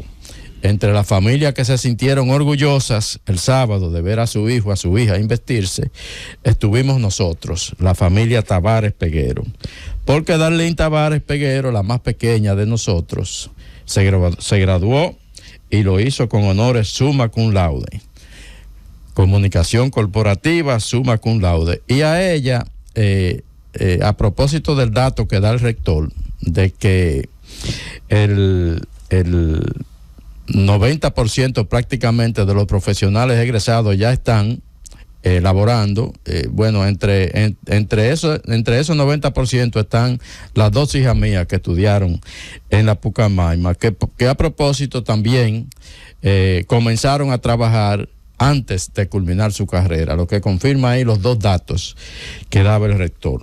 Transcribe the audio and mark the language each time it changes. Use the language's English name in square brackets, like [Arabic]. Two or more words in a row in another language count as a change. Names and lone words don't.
[Spanish] Entre las familias que se sintieron orgullosas el sábado de ver a su hijo, a su hija investirse, estuvimos nosotros, la familia Tavares Peguero. Porque Darlene Tavares Peguero, la más pequeña de nosotros, se graduó y lo hizo con honores [Latin] summa cum laude. [Spanish] Comunicación corporativa [Latin] summa cum laude. [Spanish] Y a ella, a propósito del dato que da el rector, de que el 90% prácticamente de los profesionales egresados ya están laborando. Entre esos 90% están las 2 hijas mías que estudiaron en la Pucamaima, que a propósito también comenzaron a trabajar antes de culminar su carrera, lo que confirma ahí los 2 datos que daba el rector.